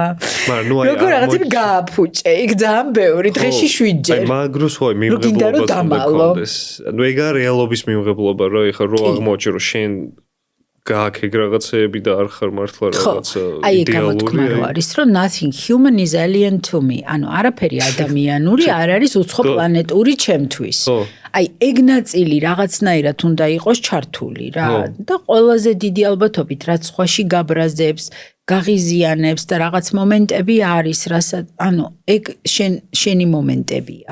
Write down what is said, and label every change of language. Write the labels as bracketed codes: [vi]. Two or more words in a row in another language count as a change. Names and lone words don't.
[ka] როგორ რაღაცები გააფუჭე, იქ ძალიან ბევრი, დღეში 7-ჯერ. აი მაგროს ხო მიმღებლობა გქონდეს. ანუ ეგ არის რეალობის მიმღებლობა, რა, ეხლა რო აღმოაჩენ რომ შენ გააქეგ რაღაცეები და არ ხარ მართლა რაღაცა იდეალური. არის რომ [en] nothing human is alien to me. [ka] ანუ არაფერი ადამიანური არ არის უცხო პლანეტური ჩემთვის. აი ეგ ნაწილი რაღაცნაირად უნდა იყოს ჩართული რა და ყველაზე დიდი ალბათობით რაც ხვაში გაბრაზებს, გაღიზიანებს და რაღაც მომენტები არის, რასაც ანუ ეგ შენი მომენტებია.